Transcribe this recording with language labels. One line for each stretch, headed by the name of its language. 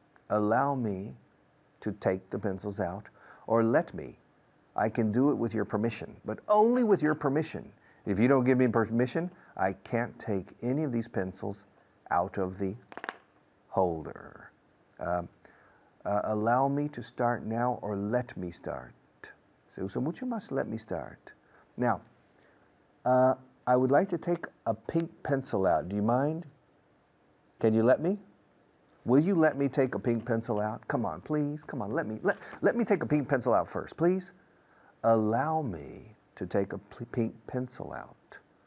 English: Allow me to take the pencils out, or let me. I can do it with your permission, but only with your permission. If you don't give me permission, I can't take any of these pencils out of the holder. Allow me to start now, or let me start.
Spanish: Se usa mucho más
English: let me start. Now, I would like to take a pink pencil out. Do you mind? Can you let me? Will you let me take a pink pencil out? Come on, please. Come on, let me take a pink pencil out first, please. Allow me to take a pink pencil out.